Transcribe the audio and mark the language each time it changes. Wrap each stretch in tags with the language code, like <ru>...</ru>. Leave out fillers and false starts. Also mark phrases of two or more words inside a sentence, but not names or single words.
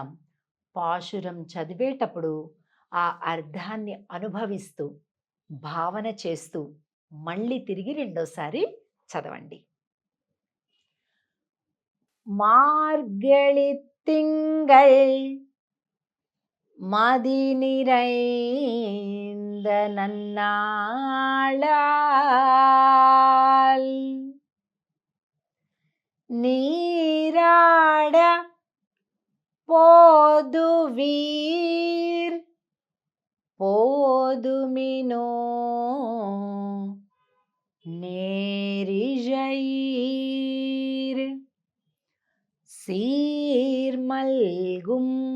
<te>పాశురం చదివేటప్పుడు ఆ అర్థాన్ని అనుభవిస్తూ, భావన చేస్తూ మళ్ళీ తిరిగి 2సారి చదవండి.</te> <ta>மார்கழி திங்கள் மதி நிறைந்த நன்னாளால் நீராட போதுவீர் போதுமினோ நேரிழையீர் சீர்மல்கும்</ta>